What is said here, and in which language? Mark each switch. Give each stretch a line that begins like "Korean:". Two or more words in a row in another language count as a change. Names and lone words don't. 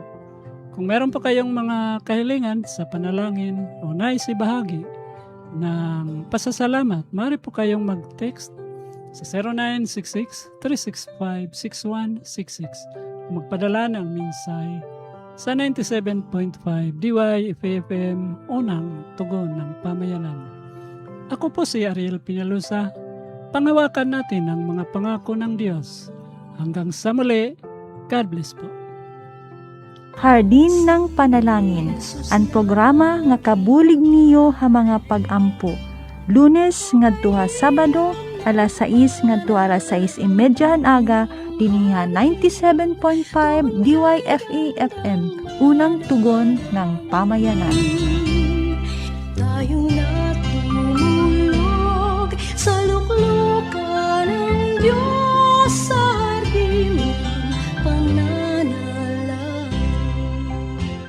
Filipino: Kung meron pa kayong mga kahilingan sa panalangin o nais ibahagi ng pasasalamat, maaari po kayong mag-text sa 0966-365-6166 o magpadala ng mensahe sa 97.5 DYFM Unang Tugon ng Pamayanan. Ako po si Ariel Pinalusa. Panghawakan natin ang mga pangako ng Diyos. Hanggang sa muli,
English: God bless
Filipino: po.
Waray: Hardin ng Panalangin, ang programa nga kabulig niyo ha mga pag-ampo. Lunes ngadto ha Sabado, alas 6 ngadto alas 6:30 aga, dinhi 97.5 DYFE FM, Unang Tugon ng Pamayanan.
Filipino: Tayong natutulog sa luklukan ng Diyos sa hardin ng pananalangin.